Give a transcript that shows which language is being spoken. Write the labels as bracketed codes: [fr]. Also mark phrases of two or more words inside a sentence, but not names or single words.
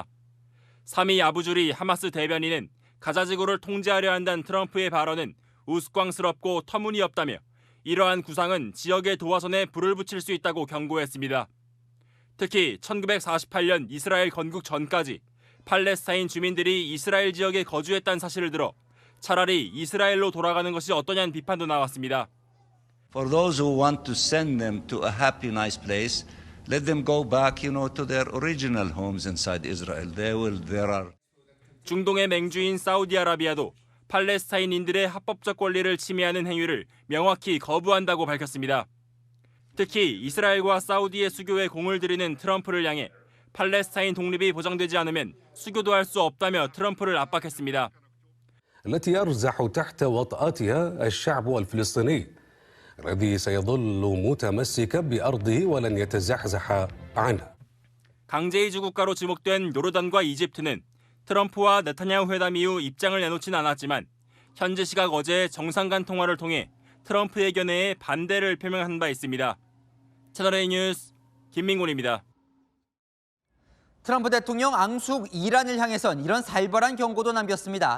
[ko] 사미 아부주리 하마스 대변인은 가자 지구를 통제하려 한다는 트럼프의 발언은 우스꽝스럽고 터무니없다며 이러한 구상은 지역의 도화선에 불을 붙일 수 있다고 경고했습니다. 특히 1948년 이스라엘 건국 전까지 팔레스타인 주민들이 이스라엘 지역에 거주했다는 사실을 들어 차라리 이스라엘로 돌아가는 것이 어떠냐는 비판도 나왔습니다. [en] For those who want to send them to a happy, nice place, let them go back, to their original homes inside Israel. There are. [ko] 중동의 맹주인 사우디아라비아도 팔레스타인인들의 합법적 권리를 침해하는 행위를 명확히 거부한다고 밝혔습니다. 특히 이스라엘과 사우디의 수교에 공을 들이는 트럼프를 향해 팔레스타인 독립이 보장되지 않으면 수교도 할 수 없다며 트럼프를 압박했습니다. [ar] التي يرزح تحت وطأتها الشعب الفلسطيني الذي سيظل متمسكا بأرضه ولن يتزحزح عنها. [ko] 강제 이주 국가로 지목된 요르단과 이집트는 트럼프와 네타냐후 회담 이후 입장을 내놓진 않았지만 현지 시각 어제 정상 간 통화를 통해 트럼프의 견해에 반대를 표명한 바 있습니다. 채널A 뉴스 김민곤입니다. 트럼프 대통령 앙숙 이란을 향해선 이런 살벌한 경고도 남겼습니다.